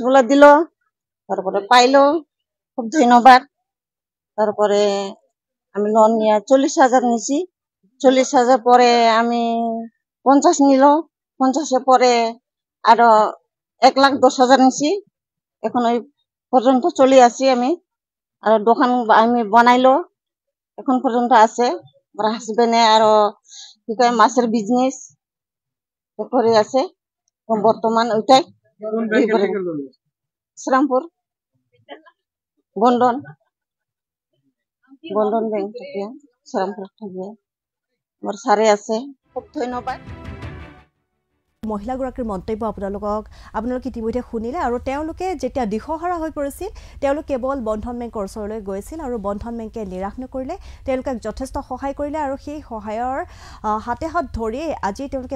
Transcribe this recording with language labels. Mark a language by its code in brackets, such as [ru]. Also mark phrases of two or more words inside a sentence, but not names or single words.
[bn] গুলো দিল তারপরে পাইলো খুব ধন্যবাদ তারপরে আমি লোন নিয়ে 40,000 নিছি 40,000 পরে আমি 50 নিল 50 পরে আরো 1,10,000 নিছি এখন ওই পর্যন্ত চলে আসি আমি আর দোকান আমি বানাইলো এখন পর্যন্ত আছে আমার হাজবেন্ডে আরো কি কয় মাছের বিজনেস করে আছে বর্তমান ওইটাই শ্রীরামপুর বন্ধন ব্যাংক থেকে শ্রীরামপুর থেকে আমার সারে আছে খুব ধন্যবাদ [as] মহিলাগৰাকীৰ মন্তব্য আপোনালোকে ইতিমধ্যে শুনিলে আৰু তেওঁলোকে যেতিয়া দিশহাৰা হৈ পৰিছিল তেওঁলোক কেৱল বন্ধন বেংকৰ ওচৰলৈ গৈছিল আৰু বন্ধন বেংকে নিৰাশ নকৰিলে তেওঁলোকক যথেষ্ট সহায় কৰিলে আৰু সেই সহায়ৰ হাতে হাত ধৰি আজি তেওঁলোকে